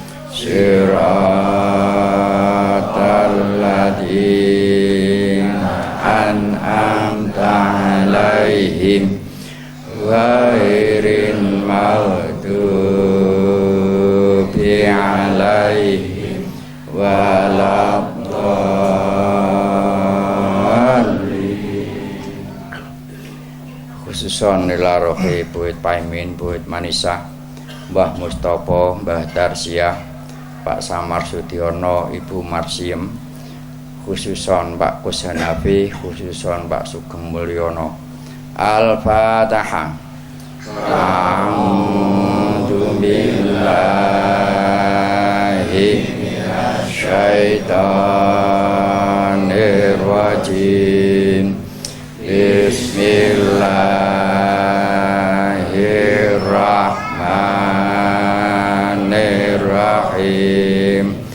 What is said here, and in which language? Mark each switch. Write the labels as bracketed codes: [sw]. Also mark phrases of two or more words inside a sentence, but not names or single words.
[ar] صراط الذين أنعمت عليهم غير المغضوب عليهم ولا الضالين. Khususon ila rohi Buit Paimin, Buit Manisa, Mbah Mustopo, Mbah Darsiah, Pak Samar Sudiono, Ibu Marsiem, khususon Pak Kushanafi, khususon Pak Sugeng Mulyono. الفاتحة. أعوذ بالله من الشيطان الرجيم. بسم الله الرحمن الرحيم.